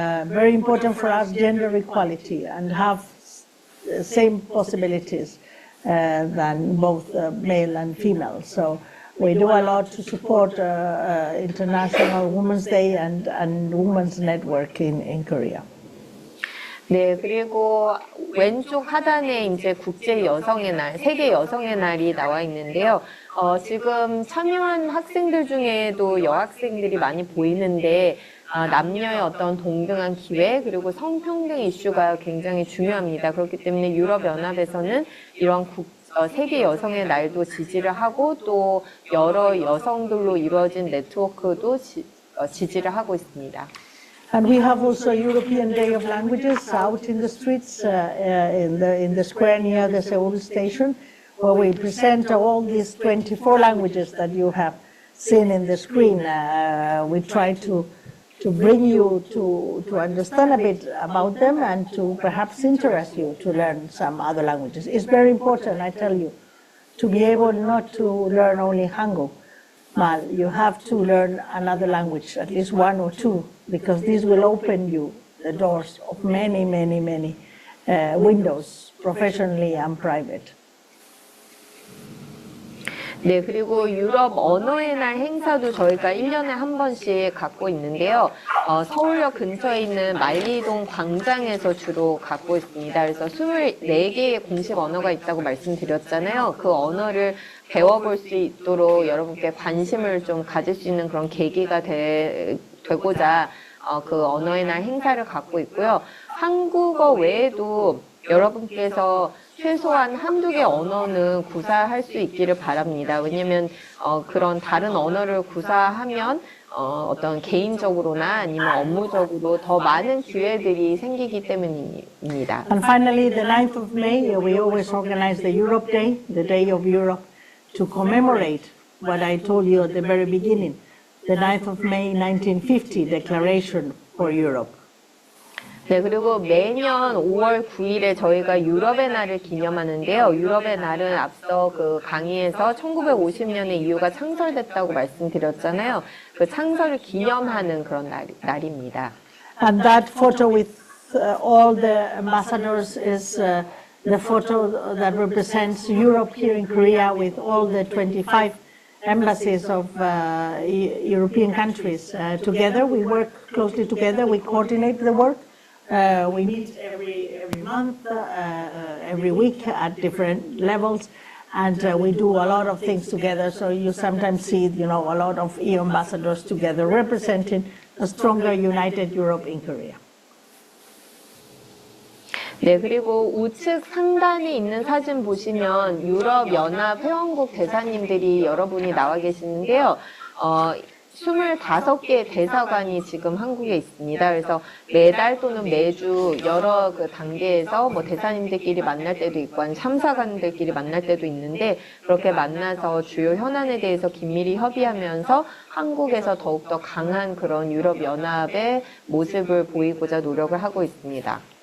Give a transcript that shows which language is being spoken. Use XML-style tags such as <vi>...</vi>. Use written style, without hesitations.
<en>Very important for us, gender equality, and have the same possibilities than both male and female. So we do a lot to support International Women's Day and Women's Network in Korea.</en> <ko>네, 그리고 왼쪽 하단에 이제 국제 여성의 날, 세계 여성의 날이 나와 있는데요. 지금 참여한 학생들 중에도 여학생들이 많이 보이는데, 남녀의 어떤 동등한 기회, 그리고 성평등 이슈가 굉장히 중요합니다. 그렇기 때문에 유럽연합에서는 이런 세계 여성의 날도 지지를 하고 또 여러 여성들로 이루어진 네트워크도 지지를 하고 있습니다.</ko> <en>And we have also European Day of Languages out in the streets, in the square near the Seoul station, where we present all these 24 languages that you have seen in the screen. We try to bring you to understand a bit about them and to perhaps interest you to learn some other languages. It's very important, I tell you, to be able not to learn only Hangul. You have to learn another language, at least one or two, because this will open you the doors of many windows, professionally and private.</en> <ko>네, 그리고 유럽 언어의 날 행사도 저희가 1년에 한 번씩 갖고 있는데요. 서울역 근처에 있는 만리동 광장에서 주로 갖고 있습니다. 그래서 24개의 공식 언어가 있다고 말씀드렸잖아요. 그 언어를 배워볼 수 있도록 여러분께 관심을 좀 가질 수 있는 그런 계기가 되고자 그 언어의 날 행사를 갖고 있고요. 한국어 외에도 여러분께서 최소한 한두 개 언어는 구사할 수 있기를 바랍니다. 왜냐면 그런 다른 언어를 구사하면 어떤 개인적으로나 아니면 업무적으로 더 많은 기회들이 생기기 때문입니다.</ko> <en>And finally, the 9th of May, we always organize the Europe Day, the Day of Europe, to commemorate what I told you at the very beginning, the 9th of May 1950 Declaration for Europe.</en> <ko>네, 그리고 매년 5월 9일에 저희가 유럽의 날을 기념하는데요. 유럽의 날은 앞서 그 강의에서 1950년에 EU가 창설됐다고 말씀드렸잖아요. 그 창설을 기념하는 그런 날입니다.</ko> <en>And that photo with all the ambassadors is the photo that represents Europe here in Korea with all the 25 embassies of European countries. Together, we work closely together, we coordinate the work. We meet every month, every week at different levels, and we do a lot of things together. So you sometimes see, a lot of EU ambassadors together representing a stronger, united Europe in Korea.</en> <ko>네, 그리고 우측 상단에 있는 사진 보시면 유럽 연합 회원국 대사님들이 여러분이 나와 계시는데요. 25개의 대사관이 지금 한국에 있습니다. 그래서 매달 또는 매주 여러 그 단계에서 뭐 대사님들끼리 만날 때도 있고, 아니면 참사관들끼리 만날 때도 있는데, 그렇게 만나서 주요 현안에 대해서 긴밀히 협의하면서 한국에서 더욱더 강한 그런 유럽 연합의 모습을 보이고자 노력을 하고 있습니다.</ko>